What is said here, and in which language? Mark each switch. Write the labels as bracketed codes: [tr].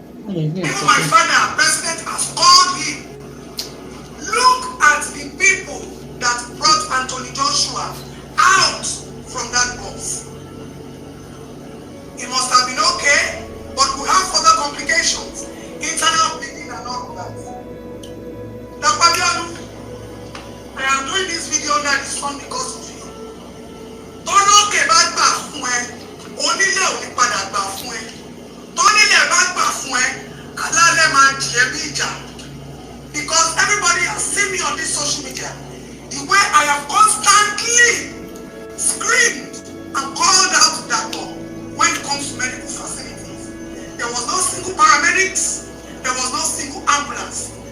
[en] Even my father, president, has called him. Look at the people that brought Anthony Joshua out from that box. It must have been okay, but we have other complications, internal bleeding and all of that. Dapo Abiodun, I am doing this video under the sun because of you. [yo] Tọ́lọ́kè bá gbà fún ẹ, onílé ò ní padà gbà fún ẹ. Tọ́nílé bá gbà fún ẹ, alálẹ̀ máa jẹ́ bí ìjà. [en] Because everybody has seen me on this social media. The way I have constantly screamed and called out Dapo when it comes to medical facilities. There was no single paramedics. There was no single ambulance.